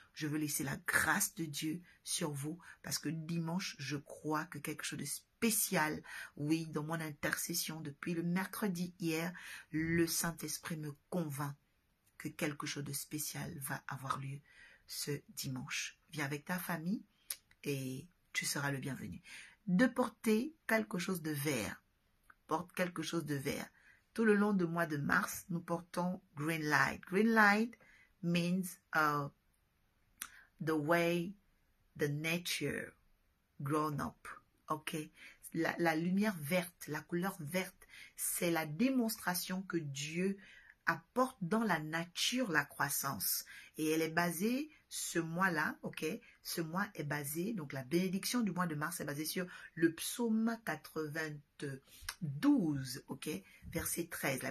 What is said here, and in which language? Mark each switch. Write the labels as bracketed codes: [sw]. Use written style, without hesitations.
[fr] Je veux laisser la grâce de Dieu sur vous parce que dimanche, je crois que quelque chose de spécial, oui, dans mon intercession depuis le mercredi hier, le Saint-Esprit me convainc que quelque chose de spécial va avoir lieu ce dimanche. Viens avec ta famille et tu seras le bienvenu. De porter quelque chose de vert. Porte quelque chose de vert. Tout le long du mois de mars, nous portons [en] green light. Green light means the way the nature grown up. [fr] Ok, la lumière verte, la couleur verte, c'est la démonstration que Dieu apporte dans la nature la croissance. Et elle est basée, ce mois-là, ok, ce mois est basé, donc la bénédiction du mois de mars est basée sur le psaume 92, ok, verset 13.